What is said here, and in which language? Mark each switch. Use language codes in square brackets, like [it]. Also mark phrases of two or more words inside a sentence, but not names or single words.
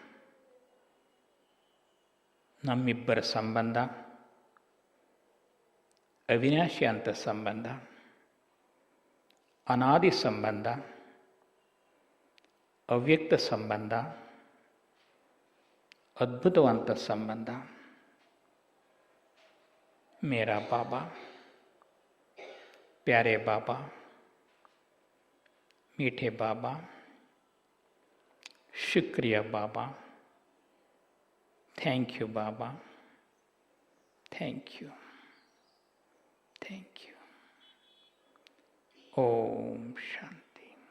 [kn] ನಮ್ಮಿಬ್ಬರ ಸಂಬಂಧ ಅವಿನಾಶಿ ಅಂತ ಸಂಬಂಧ, ಅನಾದಿ ಸಂಬಂಧ, ಅವ್ಯಕ್ತ ಸಂಬಂಧ, ಅದ್ಭುತವಂತ ಸಂಬಂಧ. [hi] मेरा बाबा, प्यारे बाबा, मीठे बाबा, शुक्रिया बाबा, [en] thank you [hi] बाबा, [en] thank you, thank you. [hi] ओम शांति.